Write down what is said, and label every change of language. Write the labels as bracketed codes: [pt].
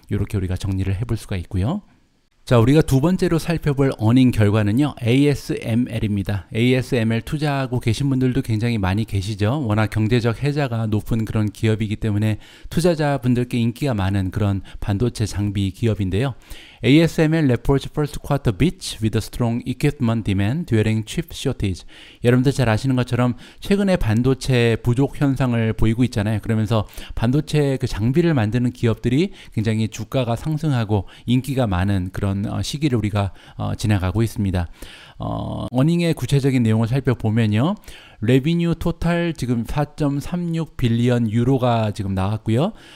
[ko] 이렇게 우리가 정리를 해볼 수가 있고요. 자, 우리가 두 번째로 살펴볼 어닝 결과는요, ASML입니다. ASML 투자하고 계신 분들도 굉장히 많이 계시죠. 워낙 경제적 혜자가 높은 그런 기업이기 때문에 투자자분들께 인기가 많은 그런 반도체 장비 기업인데요. [en] ASML reports first quarter beats with a strong equipment demand during chip shortage. [ko] 여러분들 잘 아시는 것처럼 최근에 반도체 부족 현상을 보이고 있잖아요. 그러면서 반도체 그 장비를 만드는 기업들이 굉장히 주가가 상승하고 인기가 많은 그런 시기를 우리가 지나가고 있습니다. 어닝의 구체적인 내용을 살펴보면요, 레비뉴 토탈 지금 4.36 빌리언 유로가 지금 나왔고요.